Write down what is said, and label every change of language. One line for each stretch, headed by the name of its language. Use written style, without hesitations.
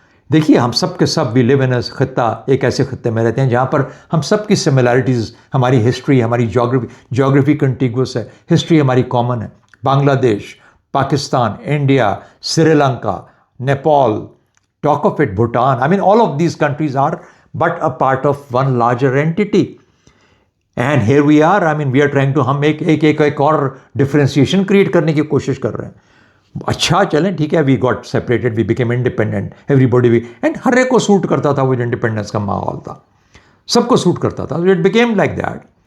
Hindi: देखिए, हम सब के सब
English: we live in a khatta,
Hindi: एक ऐसे खत्ते में रहते हैं जहाँ पर हम सब की सिमिलैरिटीज़, हमारी हिस्ट्री, हमारी जोग्राफी कंटिगुअस है, हिस्ट्री हमारी कॉमन है. Bangladesh, Pakistan, India, Sri Lanka, Nepal,
English: talk of it,
Hindi: Bhutan.
English: I mean, all of these countries are but a part of one larger entity. And here we are. I mean, we are trying to
Hindi: हम एक और differentiation create करने की कोशिश कर रहे हैं. अच्छा चलें, ठीक है,
English: we got separated, we became independent,
Hindi: everybody we, and हर एक को सूट करता था वो इंडिपेंडेंस का माहौल था, सबको सूट करता था.
English: It became like that.